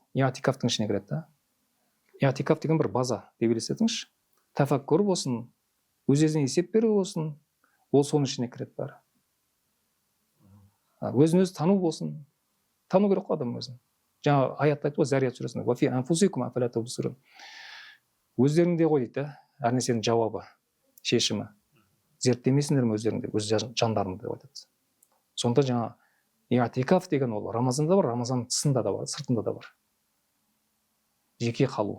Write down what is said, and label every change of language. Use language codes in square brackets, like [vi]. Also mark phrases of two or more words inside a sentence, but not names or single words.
[kk] Иатикафтың ішіне кіреді да. Иатикаф деген бір база деп елестетіңізші. Тәфәккүр болсын, өз-өзіне есеп беру болсын, ол соның ішіне кіреді бәрі. Өзін-өзі тану болсын. Тану керек қой адам өзін. Жаңа аятта айтты ғой Зарият сүресінде. [ar] وفي أنفسكم أفلا تبصرون. [kk] Өздеріңде ғой дейді, әр нәрсенің жауабы, шешімі. Зерттемесіңдер ме өздеріңде, өз жандарыңды деп айтады. Сонда жаңа иатикаф деген ол Рамазанда бар, Рамазанның тысында да бар, сыртында да бар. Жеке қалу.